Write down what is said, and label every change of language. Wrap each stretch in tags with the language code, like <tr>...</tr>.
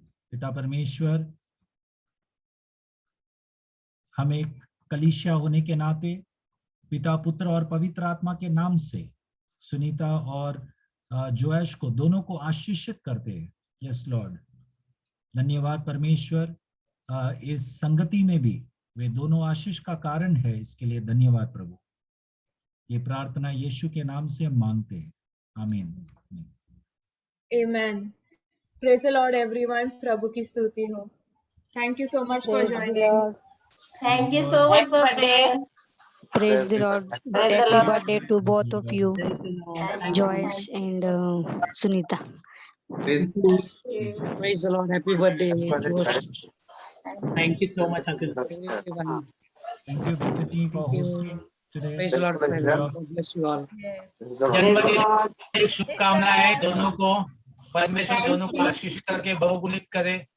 <hi>पिता परमेश्वर, हम एक कलीसिया होने के नाते पिता, पुत्र और पवित्र आत्मा के नाम से सुनीता और जोश को, दोनों को आशीषित करते हैं।</hi> <en>Yes lord.</en> <hi>धन्यवाद परमेश्वर। इस संगति में भी वे दोनों आशीष का कारण है, इसके लिए धन्यवाद प्रभु। ये प्रार्थना यीशु के नाम से हम मांगते हैं। आमीन।</hi> <en>Amen. Praise the Lord everyone.</en> <hi>प्रभु की स्तुति हो।</hi> <en>Thank you so much for joining. Thank you so much for prayer. Praise the Lord. Happy birthday to both of you, Joyce and Sunita. Praise the Lord. Happy birthday, Josh. Thank you so much, Uncle. Thank you, Bethany, for hosting today. Praise the Lord. God bless you all.</en> <hi>जन्मदिन की शुभकामनाएं दोनों को। परमेश्वर दोनों को आशीषित करके बहुगुणित करे।</hi>